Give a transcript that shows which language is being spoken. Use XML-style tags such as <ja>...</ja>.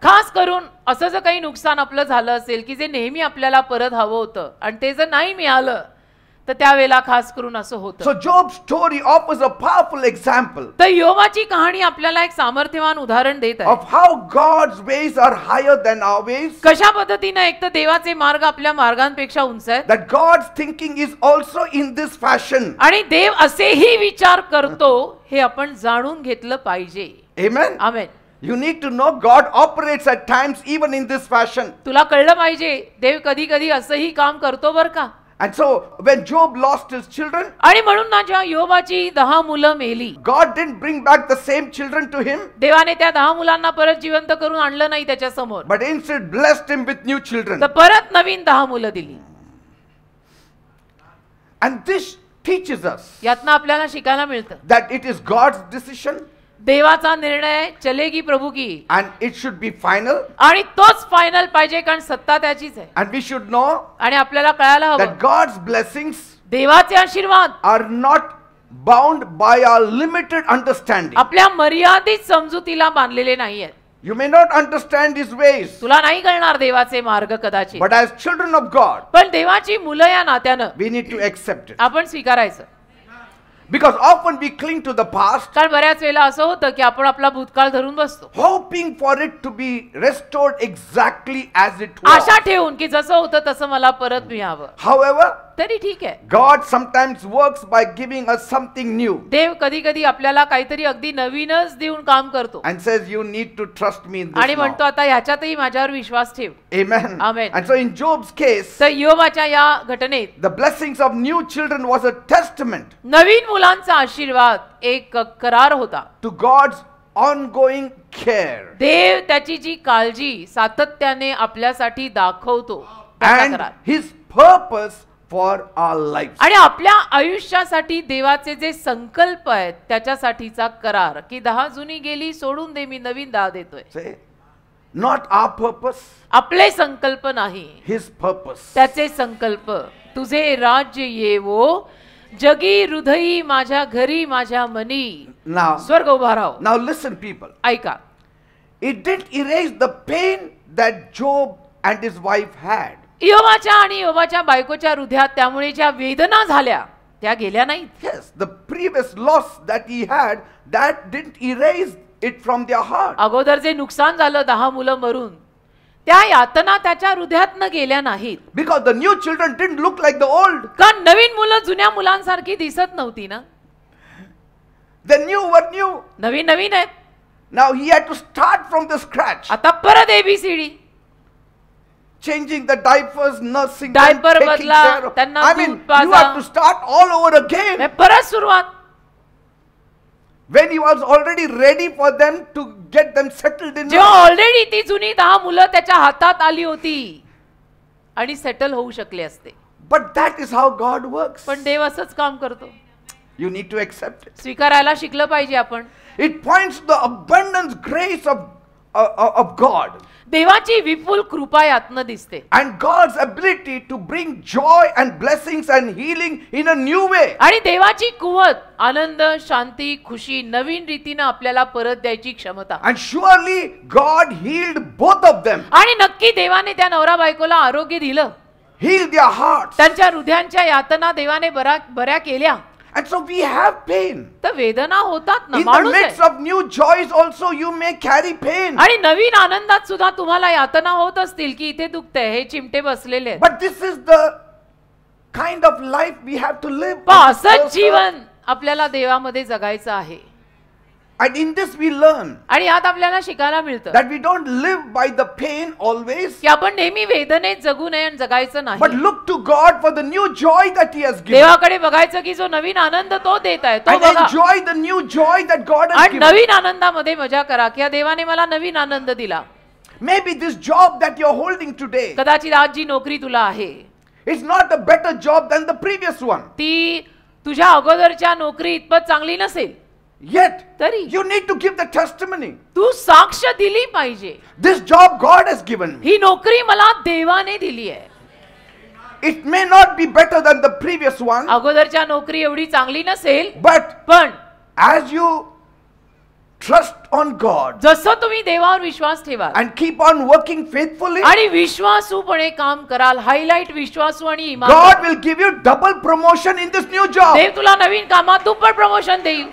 <mr>खास करून असं जर काही नुकसान आपलं झालं असेल की जे नेहमी आपल्याला परत हवं होतं आणि ते जर नाही मिळालं तर त्यावेळेला खास करून असं होतं.</mr> <en>So Job's story offers a powerful example</en> <mr>तर योबाची कहाणी आपल्याला एक सामर्थ्यवान उदाहरण देत आहे</mr> <en>of how God's ways are higher than our ways.</en> <mr>कशा पद्धतीने एक तर देवाचे मार्ग आपल्या मार्गांपेक्षा उंच आहेत</mr> <en>That God's thinking is also in this fashion.</en> <mr>आणि देव असेही विचार करतो हे आपण जाणून घेतलं पाहिजे.</mr> <en>Amen.</en> <mr>Amen.</mr> <en>You need to know God operates at times even in this fashion.</en> <mr>तुला कळलं पाहिजे देव कधी कधी असंही काम करतो बर का.</mr> <en>And so when Job lost his children,</en> <mr>आणि म्हणून ना जेव्हा योबाची 10 मुलं मेली,</mr> <en>God didn't bring back the same children to him,</en> <mr>देवाने त्या 10 मुलांना परत जिवंत करून आणलं नाही त्याच्या समोर,</mr> <en>but instead blessed him with new children.</en> <mr>तर परत नवीन 10 मुलं दिली.</mr> <en>And this teaches us</en> <mr>यातनं आपल्याला शिकायला मिळतं</mr> <en>that it is God's decision</en> <mr>देवाचा निर्णय</mr> <hi>चलेगी प्रभू की,</hi> <en>and it should be final.</en> <mr>आणि तोच फायनल पाहिजे कारण सत्ता त्याचीच आहे.</mr> <en>And we should know</en> <mr>आणि आपल्याला कळायला हवं</mr> <en>that God's blessings</en> <mr>देवाचे आशीर्वाद</mr> <en>are not bound by our limited understanding.</en> <mr>आपल्या मर्यादित समजुतीला बांधलेले नाहीयेत.</mr> <en>You may not understand His ways,</en> <mr>तुला नाही कळणार देवाचे मार्ग कदाचित,</mr> <en>but as children of God,</en> <mr>पण देवाची मुलं या नात्यानं</mr> <en>we need to accept it.</en> <mr>आपण स्वीकारायचं.</mr> <en>Because often we cling to the past,</en> <mr>कारण बऱ्याच वेळेला असं होतं की आपण आपला भूतकाळ धरून बसतो,</mr> <en>hoping for it to be restored exactly as it was.</en> <mr>आशा ठेवून की जसं होतं तसं मला परत मिळावं.</mr> <en>However,</en> <mr>तरी ठीक आहे,</mr> <en>God sometimes works by giving us something new</en> <mr>देव कधी कधी आपल्याला काहीतरी अगदी नवीनच देऊन काम करतो</mr> <en>and says, you need to trust me in</en> <mr>आणि</mr> <en>this</en> <mr>म्हणतो</mr> <en>now.</en> <mr>आता ह्याच्यातही माझ्यावर विश्वास ठेव.</mr> <en>Amen. Amen. And so in Job's case,</en> <mr>तर योबाच्या या घटनेत</mr> <en>the blessings of new children was a testament</en> <mr>नवीन मुलांचा आशीर्वाद एक करार होता.</mr> <en>to God's ongoing care</en> <mr>देव त्याची जी काळजी सातत्याने आपल्यासाठी दाखवतो त्याचा</mr> <en>and</en> <mr>करार.</mr> <en>His purpose for our lives.</en> <mr>आणि आपल्या आयुष्यासाठी देवाचे जे संकल्प आहेत त्याच्यासाठीचा करार की 10 जुनी गेली सोडून दे मी नवीन 10 देतोय.</mr> <en>Say, not our purpose,</en> <mr>आपले संकल्प नाही,</mr> <en>His purpose.</en> <mr>त्याचे संकल्प. तुझे राज्य येवो जगी हृदयी माझ्या घरी माझ्या मनी.</mr> <en>Now,</en> <mr>स्वर्ग उभा राहो.</mr> <en>now listen, people.</en> <mr>ऐका,</mr> <en>It didn't erase the pain that Job and his wife had.</en> <mr>योबाच्या आणि योबाच्या बायकोच्या हृदयात त्यामुळे ज्या वेदना झाल्या त्या गेल्या नाहीत.</mr> <en>Yes, the previous loss that he had, that didn't erase it from their heart.</en> <mr>अगोदर जे नुकसान झालं 10 मुलं मरून त्या यातना त्याच्या हृदयात न गेल्या नाहीत.</mr> <en>Because the new children didn't look like the old.</en> <mr>कारण नवीन मुलं जुन्या मुलांसारखी दिसत नव्हती ना.</mr> <en>The new were new.</en> <mr>नवीन नवीन आहेत.</mr> <en>Now he had to start from the scratch.</en> <mr>आता परत ABCD.</mr> <en>Changing the diapers, nursing them, Diaper taking</en> <mr>बदला,</mr> <en>care of.</en> <mr>त्यांना</mr> <en>I</en> <mr>दूध</mr> <en>mean, you</en> <mr>पाजा.</mr> <en>have to start all over again.</en> <mr>परत सुरुवात.</mr> <en>When he was already ready for them to get them settled in</en> <mr>जेव्हा</mr> <en>life.</en> <mr>Already ती जुनी 10 मुलं त्याच्या हातात आली होती आणि सेटल होऊ शकले असते.</mr> <en>But that is how God works.</en> <mr>पण देव असंच काम करतो.</mr> <en>You need to accept it.</en> <mr>स्वीकारायला शिकलं पाहिजे आपण.</mr> <en>It points to the abundant grace of God.</en> <mr>देवाची विपुल कृपा यातनं दिसते</mr> <en>And God's ability to bring joy and blessings and healing in a new way.</en> <mr>आणि देवाची कुवत आनंद शांती खुशी नवीन रीतीने आपल्याला परत द्यायची क्षमता.</mr> <en>And surely God healed both of them.</en> <mr>आणि नक्की देवाने त्या नवरा बायकोला आरोग्य दिलं.</mr> <en>Healed their hearts.</en> <mr>त्यांच्या हृदयांच्या यातना देवाने बऱ्या केल्या.</mr> <en>And so we have pain.</en> <mr>तर वेदना होतात ना,</mr> <en>In the</en> <mr>माणूस</mr> <en>midst</en> <mr>आहे.</mr> <en>of new joys also you may carry pain.</en> <mr>आणि नवीन आनंदात सुद्धा तुम्हाला यातना होत असतील की इथे दुखतंय हे चिमटे बसलेले आहेत.</mr> <en>But this is the kind of life we have to live.</en> <mr>पण</mr> <en>on this</en> <mr>असंच</mr> <en>earth.</en> <mr>जीवन आपल्याला देवामध्ये जगायचं आहे.</mr> <en>And in this we learn</en> <mr>आणि यात आपल्याला शिकायला मिळतं</mr> <en>that we don't live by the pain always,</en> <mr>की आपण नेहमी वेदनेत जगू नये आणि जगायचं</mr> <en>but</en> <mr>नाही.</mr> <en>look to God for the new joy that He has given.</en> <mr>देवाकडे बघायचं की जो नवीन आनंद तो देत आहे तो</mr> <en>And</en> <mr>बघा</mr> <en>enjoy the new joy that God has</en> <mr>आणि</mr> <en>given.</en> <mr>नवीन आनंदामध्ये मजा करा की या देवाने मला नवीन आनंद दिला.</mr> <en>Maybe this job that you're holding today</en> <mr>कदाचित आज जी नोकरी तुला आहे</mr> <en>is not a better job than the previous one.</en> <mr>ती तुझ्या अगोदरच्या नोकरी इतपत चांगली नसेल</mr> <en>Yet,</en> <mr>तरी</mr> <en>you need to give the testimony.</en> <mr>तू साक्ष दिली पाहिजे.</mr> <en>This job God has given me.</en> <mr>ही नोकरी मला देवाने दिली आहे.</mr> <en>It may not be better than the previous one,</en> <mr>अगोदरच्या नोकरी एवढी चांगली नसेल</mr> <en>but</en> <mr>पण</mr> <en>as you trust on God</en> <mr>जसं तुम्ही देवावर विश्वास ठेवाल</mr> <en>and keep on working faithfully,</en> <mr>आणि विश्वासूपणे काम कराल हायलाइट विश्वासू आणि</mr> <en>God</en> <mr>इमानदार</mr> <en>will give you double promotion in this new job.</en> <mr>देव तुला नवीन कामात दुप्पट प्रमोशन देईल.</mr>